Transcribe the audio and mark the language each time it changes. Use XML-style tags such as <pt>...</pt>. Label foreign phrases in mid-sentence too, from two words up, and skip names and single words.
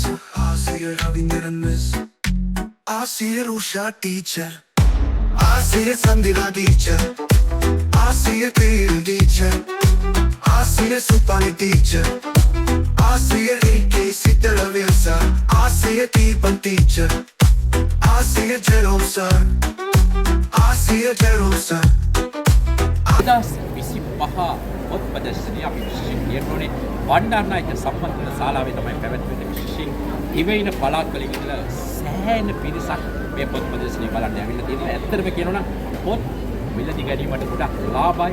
<ta>ஆசிரியர் ரவீந்திரன் மிஸ், ஆசிரியர் உஷா டீச்சர், ஆசிரியர் சந்திரா டீச்சர், ஆசிரியர் பேரு டீச்சர், ஆசிரியர் சுப்பானி டீச்சர், ஆசிரியர் ஏகே சித்தரவேல் சார், ஆசிரியர் தீபன் டீச்சர், ஆசிரியர் ஜெரோம் சார், ஆசிரியர் ஜெரோம் சார்.</ta> <si>2025 පොත් ප්‍රදර්ශනය අපි විශේෂයෙන් කියන්න ඕනේ බණ්ඩාරනායක සම්මන්ත්‍රණ ශාලාවේ තමයි පැවැත්වෙන්නේ. විශේෂයෙන් දිවයින පළාත් වලින් ඉඳලා සෑහෙන පිරිසක් මේ පොත් ප්‍රදර්ශනය බලන්න ඇවිල්ලා තියෙනවා. ඇත්තටම කියනවා නම් පොත් මිලදී ගැනීමට ගොඩක් ලාභයි.</si>